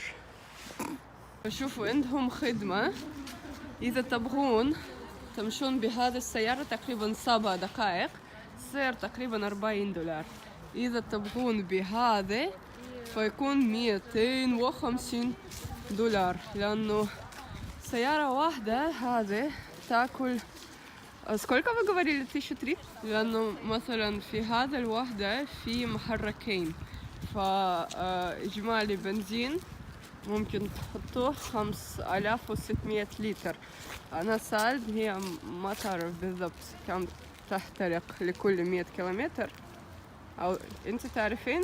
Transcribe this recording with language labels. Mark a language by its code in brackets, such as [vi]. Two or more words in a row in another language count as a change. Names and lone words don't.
[ar] شوفوا عندهم خدمة إذا تبغون تمشون بهذه السيارة تقريبا 7 دقائق، سعر تقريبا $40. إذا تبغون بهذا فيكون $250، لأنه سيارة واحدة هذه تاكل. [ru] сколько вы говорили? 1003؟ [ar] لأنه مثلا في هذا الوحدة في محركين، فإجمالي بنزين ممكن تحطوه 5600 لتر. أنا سألت، هي ما تعرف بالضبط كم تحترق لكل 100 كيلومتر، أو أنت تعرفين؟